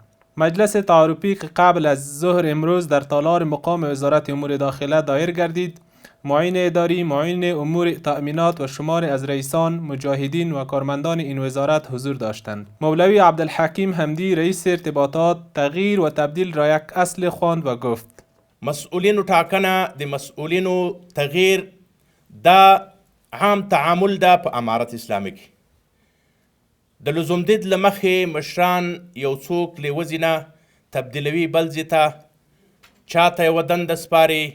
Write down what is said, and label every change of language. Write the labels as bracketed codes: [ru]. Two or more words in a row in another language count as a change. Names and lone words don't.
[fa] مجلس تعارفی که قبل از ظهر امروز در تالار مقام وزارت امور داخله دایر گردید، معین اداری، معین امور تأمینات و شمار از رئیسان، مجاهدین و کارمندان این وزارت حضور داشتند. مولوی عبدالحکیم حمدی رئیس ارتباطات تغییر و تبدیل را یک اصل خواند و گفت: [ps] مسئولینو ټاکنه د مسئولینو تغییر دا عام تعامل ده په امارت اسلامي کې. د لزومدید له مخې مشران یو څوک له وځي نه تبدیلوي بل ځای ته، چاته یوه دنده سپاري.